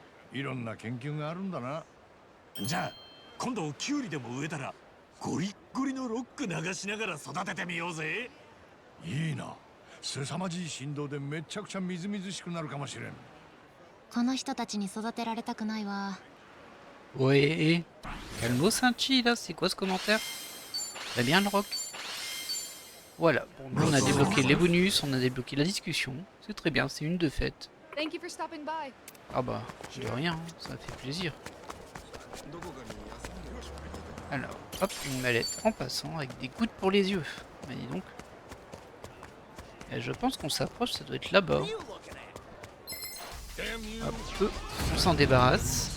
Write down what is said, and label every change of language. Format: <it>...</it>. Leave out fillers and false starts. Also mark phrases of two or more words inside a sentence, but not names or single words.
<ja>いろんな研究があるんだな。じゃあ今度キュウリでも植えたらゴリッゴリのロック流しながら育ててみようぜ。いいな。凄まじい振動でめちゃくちゃみずみずしくなるかもしれん。この人たちに育てられたくないわ。</ja> <fr>Ouais. Calmo Sanchi là, c'est quoi ce commentaire? Très bien le rock. Voilà, bon, nous, on a débloqué les bonus, on a débloqué la discussion. C'est très bien, c'est une de faite.</fr> <en>Thank you for stopping by.</en> <fr>Ah bah, de rien, hein, ça fait plaisir. Alors, hop, une mallette en passant avec des gouttes pour les yeux. Bah dis donc. Et je pense qu'on s'approche, ça doit être là-bas. Hop, on s'en débarrasse.</fr>